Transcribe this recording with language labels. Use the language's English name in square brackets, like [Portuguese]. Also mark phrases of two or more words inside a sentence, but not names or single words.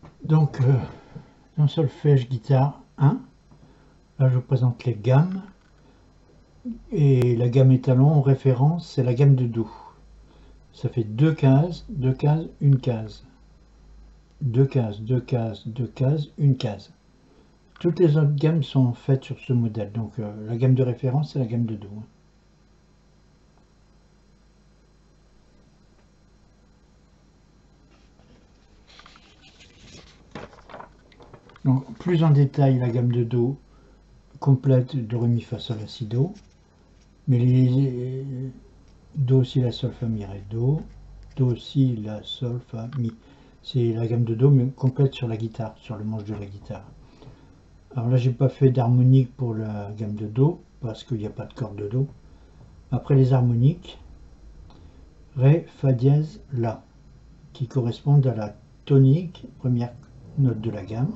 [French] Donc, dans solfège guitare 1, là je vous présente les gammes. Et la gamme étalon en référence, c'est la gamme de Do. Ça fait 2 cases, 2 cases, une case. 2 cases, 2 cases, 2 cases, une case. Toutes les autres gammes sont faites sur ce modèle. Donc la gamme de référence, c'est la gamme de Do. Donc plus en détail la gamme de Do complète de Ré, Mi, Fa, Sol, La, Si, Do. Mais les Do, Si, La, Sol, Fa, Mi, Ré, Do. Do, Si, La, Sol, Fa, Mi. C'est la gamme de Do, mais complète sur la guitare, sur le manche de la guitare. Alors là, j'ai pas fait d'harmonique pour la gamme de Do, parce qu'il n'y a pas de corde de Do. Après les harmoniques, Ré, Fa dièse, La, qui correspondent à la tonique, première note de la gamme.